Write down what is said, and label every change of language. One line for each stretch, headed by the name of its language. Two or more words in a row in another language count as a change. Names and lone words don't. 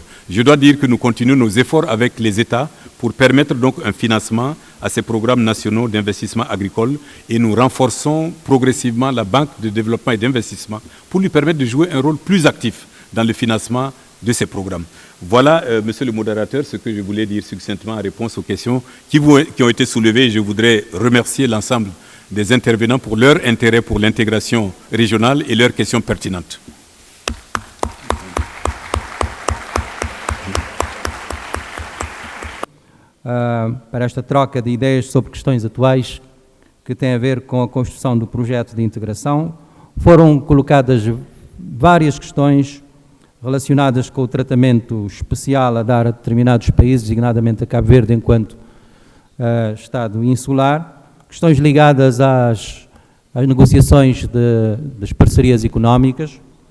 French: Je dois dire que nous continuons nos efforts avec les États pour permettre donc un financement à ces programmes nationaux d'investissement agricole et nous renforçons progressivement la Banque de développement et d'investissement pour lui permettre de jouer un rôle plus actif dans le financement de ces programmes. Voilà, monsieur le modérateur, ce que je voulais dire succinctement en réponse aux questions qui ont été soulevées. Je voudrais remercier l'ensemble des intervenants pour leur intérêt pour l'intégration régionale et leurs questions pertinentes.
Portuguese: Para esta troca de ideias sobre questões atuais que têm a ver com a construção do projeto de integração, foram colocadas várias questões relacionadas com o tratamento especial a dar a determinados países, designadamente a Cabo Verde enquanto Estado insular, questões ligadas às negociações das parcerias económicas,